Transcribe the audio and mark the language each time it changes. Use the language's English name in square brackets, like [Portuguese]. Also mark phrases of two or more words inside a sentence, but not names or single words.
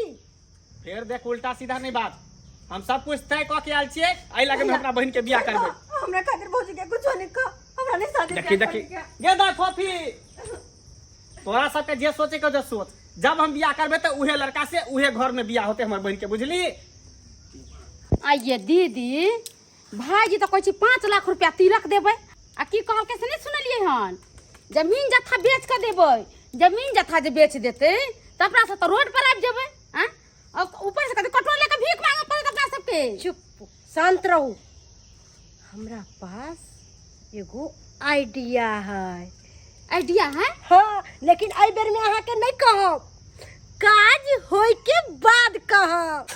[Maithili] फिर देख उल्टा सीधा नहीं बात हम सब कुछ तय क के आयल छियै आई लगे में अपना बहन के बियाह करबे हमरा खातिर भौजी के कुछ नहीं क हमरा नहीं शादी देखी देखी गे दा कॉफी तोरा सबके जे सोचे के जो सोच जब हम बियाह करबे तो उहे लड़का से उहे घर में बियाह होते हमर बहन के बुझली आइए दीदी भाईजी तो कहै छी 5 लाख रुपया तिलक देबै आ की कहल के से नहीं सुनलिए हन जमीन जथा बेच के देबै जमीन जथा जे बेच देते त अपना से तो रोड पर आबि जेबै हैं और ऊपर से कते कटोरा लेके भीख मांगे पड़त अपना सबके चुप शांत रहू हमरा पास एगो आइडिया है आइडिया है हाँ लेकिन आई बेर में अहाँ के नहीं कहब काज होय के बाद कहब